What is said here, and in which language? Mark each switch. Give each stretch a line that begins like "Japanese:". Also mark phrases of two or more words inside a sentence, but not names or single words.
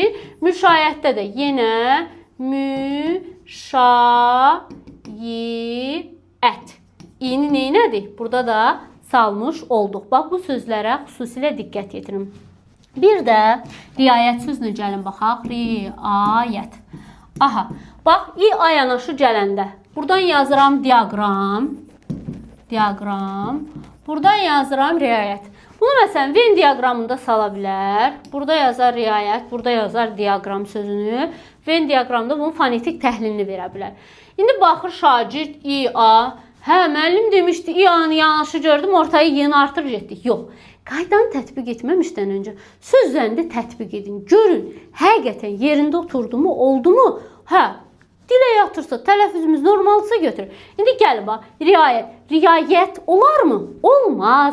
Azerbaijani: Müşayiətdə də yenə müşayiət. İ-ni neynədik? Burada da salmış olduq. Bax, bu sözlərə xüsusilə diqqət yetirin. Bir də riayət sözünə gəlin baxaq. Riayət. Aha. Bax, i-a yanaşı gələndə. Buradan yazıram diaqram. Diaqram. Buradan yazıram riayət. Bunu məsələn Venn diaqramında sala bilər. Burada yazar riayət, burada yazar diaqram sözünü. Venn diaqramda bunun fonetik təhlilini verə bilər. İndi baxır şagird i-a. Hə, müəllim demişdi, i-a-nı yanaşı gördüm, ortaya y-ni artır getdik. Yox. Qaydanı tətbiq etməmişdən öncə söz üzərində tətbiq edin. Görün, həqiqətən yerində oturdu mu, oldu mu? Hə, dilə yatırsa, tələffüzümüz normalsa götürür. İndi gəl bax, riayət. Riayət olar mı? Olmaz.